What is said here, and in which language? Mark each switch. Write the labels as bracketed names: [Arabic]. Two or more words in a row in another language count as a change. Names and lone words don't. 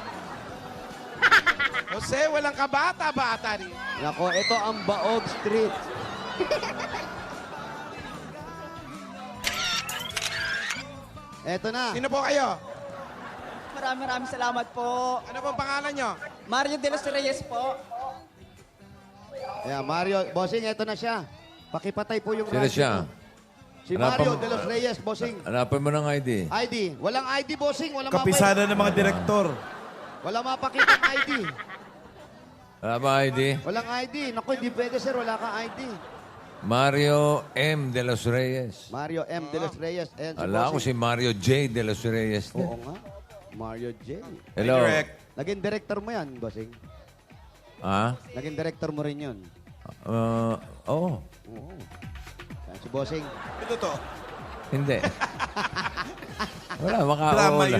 [Filipino] Jose, walang kabata-bata rin. Nako, ito ang Baog Street. Eto na. Sino po kayo? Maraming salamat po. Ano pong pangalan nyo? Mario de los Reyes po. Ayan, Mario. Bossing, eto na siya. Pakipatay po yung Sino radyo siya? mo. Si Hanapan Mario mo- de los Reyes, bossing. Hanapin mo ng ID. ID. Walang ID, bossing. Walang Kapisada ng mga direktor. Wala mapakita ID. Wala ba ID? Walang ID. Naku, hindi pwede, sir. Wala kang ID. Mario M. de los Reyes. Mario M. de los Reyes. Ayan si Ala ko si bossing. Mario J. de los Reyes. Oo nga. Mario J. Hello. Direct. Naging director mo yan, bossing. Ah? Naging director mo rin yun. Oo. Oo. Ayan si bossing. Ito to. Hindi. Wala, Drama maka-oo lang.